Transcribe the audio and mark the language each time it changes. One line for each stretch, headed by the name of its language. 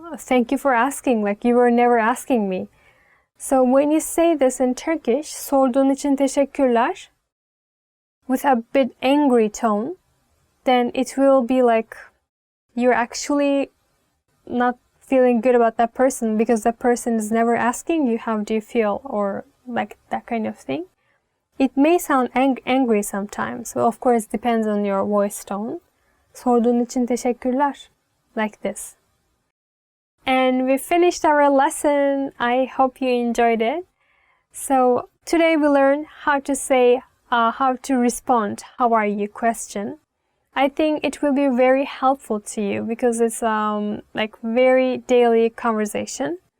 English: Thank you for asking, like you were never asking me. So when you say this in Turkish,
Turkish: sorduğun için teşekkürler,
English: with a bit angry tone, then it will be like you're actually not feeling good about that person because that person is never asking you how do you feel or like that kind of thing. It may sound angry sometimes. So of course it depends on your voice tone.
Turkish: Sorduğun için teşekkürler.
English: Like this. And we finished our lesson. I hope you enjoyed it. So today we learned how to say, how to respond, how are you question. I think it will be very helpful to you because it's like very daily conversation.